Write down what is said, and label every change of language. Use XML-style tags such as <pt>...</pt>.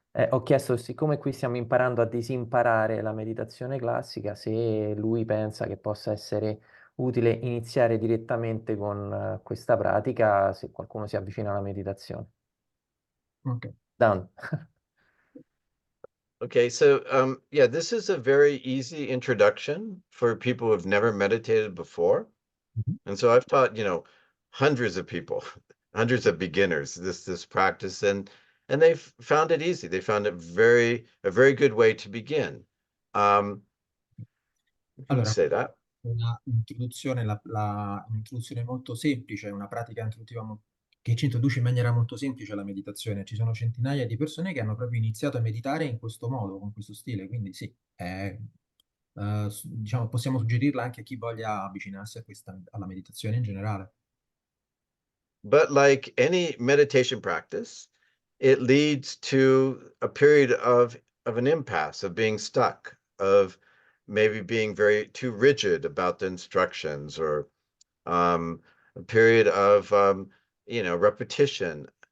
<it>Ho chiesto, siccome qui stiamo imparando a disimparare la meditazione classica, se lui pensa che possa essere utile iniziare direttamente con questa pratica, se qualcuno si avvicina alla meditazione. Ok.</it> <en>Done. Okay, so yeah, this is a very easy introduction for people who've never meditated before. Mhm. And so I've taught, hundreds of people, hundreds of beginners this practice, and they've found it easy. They found it a very good way to begin. You can</en> <it>Allora,</it> <en>say that.</en> <it>un'introduzione molto semplice, una pratica introduttiva che ci introduce in maniera molto semplice alla meditazione. Ci sono centinaia di persone che hanno proprio iniziato a meditare in questo modo, con questo stile, quindi sì, diciamo, possiamo suggerirla anche a chi voglia avvicinarsi a alla meditazione in generale.</it> <en>But like any meditation practice, it leads to a period of an impasse, of being stuck, of maybe being very too rigid about the instructions, or a period of repetition.</en>